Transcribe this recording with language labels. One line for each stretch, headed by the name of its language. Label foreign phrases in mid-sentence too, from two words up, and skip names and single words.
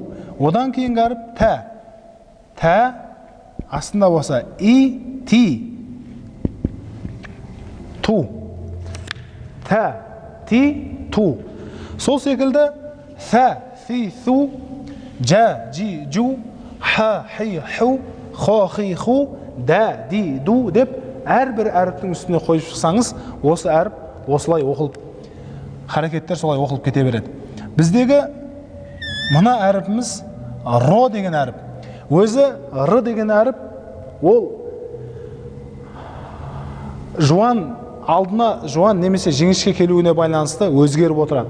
Kazakh: Одан кейінгі әріп тә. Тә, астында болса И, Ти. Ту. Тә, Ти, Ту. Сол секілді Фә, Фи, Су, Жа, Жи, Жу, Ха, Хи, Ху, Хо, Хи, Ху, Дә, Ди, Ду деп әрбір әріптің үстіне қойып шықсаңыз, осы әріп осылай оқылып, харекеттер солай оқылып кете береді. Біздегі мына әріпіміз Ро деген әріп. Өзі Р деген әріп, ол жуан, алдына жуан немесе жіңішке келуіне байланысты өзгеріп отырады.